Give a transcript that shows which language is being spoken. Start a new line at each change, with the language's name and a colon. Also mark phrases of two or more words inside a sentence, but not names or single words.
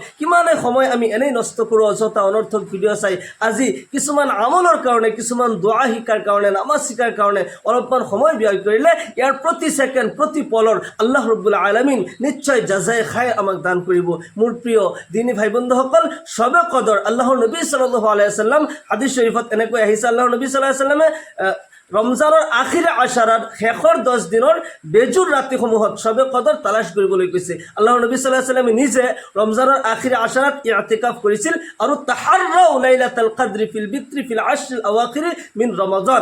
Assamese: কিমানে সময় আমি এনেই নষ্ট কৰোঁ অযথা অনৰ্থক ভিডিঅ' চাই। আজি কিছুমান আমলৰ কাৰণে, কিছুমান দোৱা শিকাৰ কাৰণে, নামাজ শিকাৰ কাৰণে অলপমান সময় ব্যয় কৰিলে ইয়াৰ প্ৰতি ছেকেণ্ড, প্ৰতি পলৰ
Arabic: الله رب العالمين
Assamese: নিশ্চয় জাজাই খাই আমাক দান কৰিব। মোৰ প্ৰিয় দিনী ভাই বন্ধুসকল, সবে কদৰ আল্লাহৰ নবী
Arabic: صلى الله عليه وسلم
Assamese: হাদিস শৰীফত এনেকৈ আহিছে, আল্লাহৰ নবী
Arabic: صلى الله عليه وسلم
Assamese: ৰমজানৰ আখিৰে আশাৰাত শেষৰ 10 দিনৰ বেজুৰ ৰাতিসমূহত সবে কদৰ তালাশ কৰিবলৈ কৈছে। আল্লাহৰ নবী
Arabic: صلى الله عليه وسلم
Assamese: নিজে ৰমজানৰ আখিৰে আশাৰাত ইতিকাফ কৰিছিল আৰু
Arabic: تحروا ليلة القدر في الوتر في العشر الأواخر من رمضان.